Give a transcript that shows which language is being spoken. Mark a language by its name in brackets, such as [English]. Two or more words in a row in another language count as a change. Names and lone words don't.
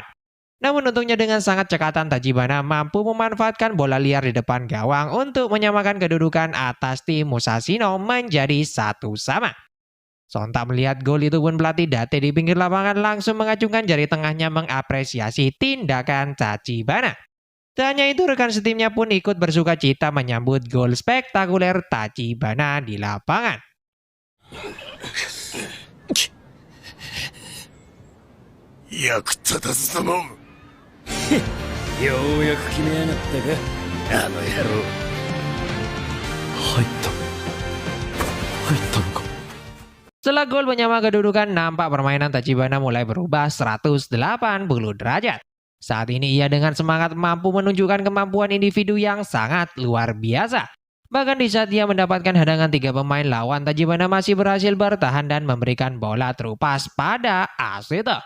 [Indonesian] Namun untungnya dengan sangat cekatan Tachibana mampu memanfaatkan bola liar di depan gawang untuk menyamakan kedudukan atas tim Musashino menjadi 1-1. Sontak melihat gol itu pun pelatih Date di pinggir lapangan langsung mengacungkan jari tengahnya mengapresiasi tindakan Tachibana. Tak hanya itu, rekan setimnya pun ikut bersuka cita menyambut gol spektakuler Tachibana di lapangan. [Japanese] 役立たずだもん。ようやく決めやがったか、あの野郎。入ったのか。 [Indonesian] Setelah gol menyama kedudukan, nampak permainan Tachibana mulai berubah 180 derajat. Saat ini ia dengan semangat mampu menunjukkan kemampuan individu yang sangat luar biasa. Bahkan di saat ia mendapatkan hadangan 3 pemain lawan, Tachibana masih berhasil bertahan dan memberikan bola terupas pada Ashito.